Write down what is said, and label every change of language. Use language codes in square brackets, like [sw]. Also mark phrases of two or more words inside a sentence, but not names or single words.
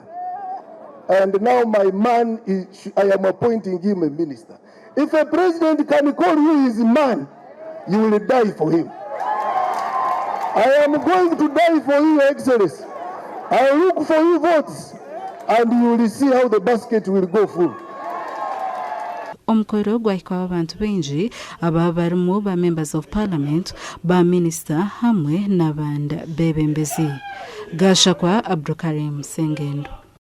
[en] And now my man, I am appointing him a minister. If a president can call you his man, you will die for him. I am going to die for you, Excellency. I will look for you votes, and you will see how the basket will go full. [nyn] Omukoro gwahikwa abantu benji aba barimu ba [en] members of parliament, [nyn] ba minister hamwe n'abandi bebembezi. Gashakwa Abdulkarim Sengendo.